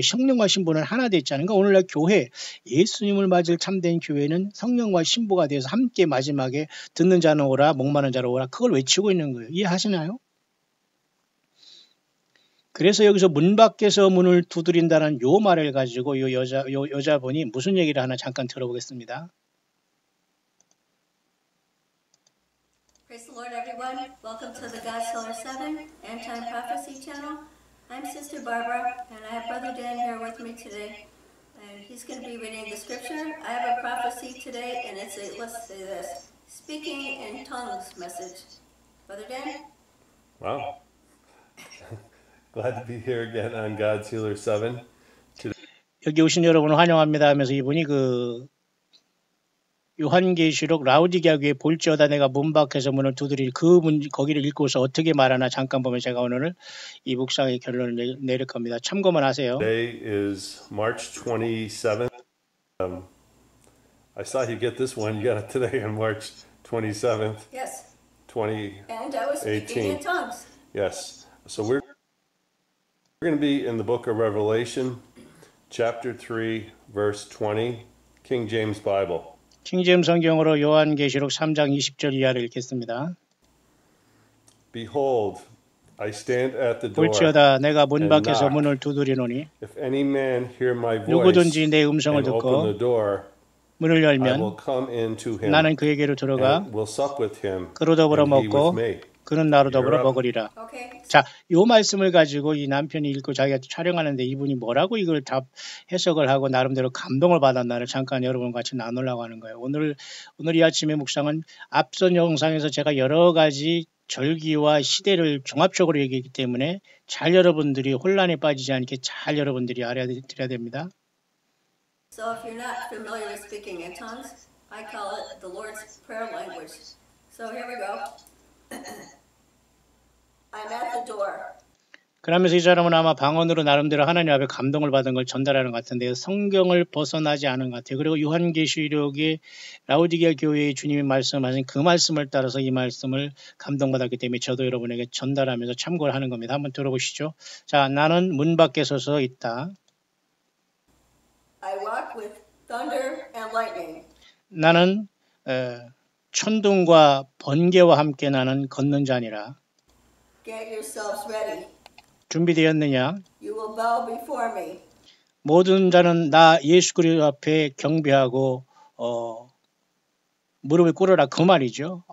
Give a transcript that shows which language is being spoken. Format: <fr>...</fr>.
<ko>성령과 신부는 하나 됐잖아요. 그러니까 오늘날 교회, 예수님을 맞을 참된 교회는 성령과 신부가 돼서 함께 마지막에 듣는 자는 오라, 목마른 자로 오라, 그걸 외치고 있는 거예요. 이해하시나요? 그래서 여기서 문 밖에서 문을 두드린다는 요 말을 가지고 요 여자분이 무슨 얘기를 하나 잠깐 들어보겠습니다.</ko> <en>Praise the Lord, everyone. Welcome to the God Solar 7 End-Time Prophecy channel. I'm Sister Barbara, and I have Brother Dan here with me today. And he's going to be reading the scripture. I have a prophecy today, and it's a, let's say this, speaking in tongues message. Brother Dan? Wow. Glad to be here again on God's Healer 7.</en> <ko>여기 오신 여러분을 환영합니다 하면서 이분이 그 요한계시록 라우디게아 교회 볼지어다 내가 문 밖에서 문을 두드릴 그 문 거기를 읽고서 어떻게 말하나 잠깐 보면 제가 오늘 이 묵상의 결론을 내릴 겁니다. 참고만 하세요.</ko> <en>Today is March 27th. I saw you get this one. You got it today on March 27th, Yes. 2018. And I was speaking in tongues. Yes. So we're going to be in the book of Revelation, chapter 3, verse 20, King James Bible.</en> <ko>킹제임스 성경으로 요한계시록 3장 20절 이하를 읽겠습니다.</ko> <en>Behold, I stand at the door.</en> <ko>볼지어다 내가 문</ko> <en>and</en> <ko>밖에서</ko> <en>knock.</en> <ko>문을 두드리노니</ko> <en>If any man hear my voice</en> <ko>누구든지 내 음성을</ko> <en>and open</en> <ko>듣고</ko> <en>the door,</en> <ko>문을</ko> <en>I will</en> <ko>열면</ko> <en>come into him</en> <ko>나는 그에게로 들어가</ko> <en>and will sup with him,</en> <ko>그로 더불어</ko> <en>and he with</en> <ko>먹고</ko> <en>me.</en> <ko>그는 나로 더불어 먹으리라.</ko> <en>Okay.</en> <ko>자, 요 말씀을 가지고 이 남편이 읽고 자기가 촬영하는데 이분이 뭐라고 이걸 다 해석을 하고 나름대로 감동을 받았나를 잠깐 여러분과 같이 나누려고 하는 거예요. 오늘 이 아침의 묵상은 앞선 영상에서 제가 여러 가지 절기와 시대를 종합적으로 얘기했기 때문에 잘 여러분들이 혼란에 빠지지 않게 잘 여러분들이 알아들어야 됩니다.</ko> <en>So if you're not familiar with speaking in tongues, I call it the Lord's Prayer language. So here we go. I'm at the door.</en> <ko>그러면서 이 사람은 아마 방언으로 나름대로 하나님 앞에 감동을 받은 걸 전달하는 것 같은데요. 성경을 벗어나지 않은 것 같아요. 그리고 요한계시록의 라우디게아 교회의 주님이 말씀하신 그 말씀을 따라서 이 말씀을 감동받았기 때문에 저도 여러분에게 전달하면서 참고를 하는 겁니다. 한번 들어보시죠. 자, 나는 문 밖에 서서 있다.</ko> <en>I walk with thunder and lightning.</en> <ko>나는 천둥과 번개와 함께 나는 걷는 자니라.</ko> <en>Get yourselves ready.</en> <ko>준비되었느냐?</ko> <en>You will bow before me.</en> <ko>모든 자는 나 예수 그리스도 앞에 경배하고 무릎을 꿇어라 그 말이죠.</ko>